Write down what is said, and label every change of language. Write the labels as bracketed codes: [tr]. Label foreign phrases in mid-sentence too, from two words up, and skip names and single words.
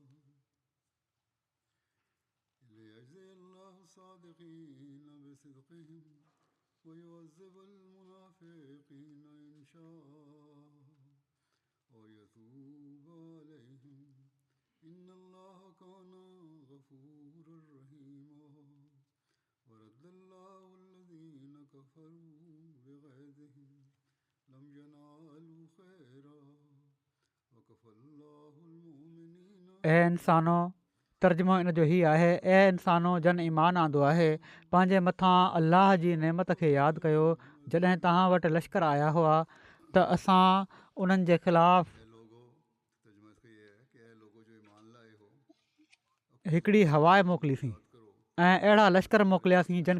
[ar] ليجزي الله الصادقين بصدقهم ويعذب المنافقين إن شاء ويتوب عليهم إن الله كان غفورا رحيما ورد الله الذين كفروا بغيظهم لم ينالوا خيرا وكفى الله المؤمنين [sd] ऐं इंसानो तर्जुमो इन जो हीउ आहे ऐं इंसानो जन ईमान आंदो आहे पंहिंजे मथां अलाह जी नेमत खे यादि कयो जॾहिं तव्हां वटि लश्कर आया हुआ त असां उन्हनि जे ख़िलाफ़ु हिकिड़ी हवा मोकिलीसीं ऐं अहिड़ा लश्कर मोकिलियासीं जिन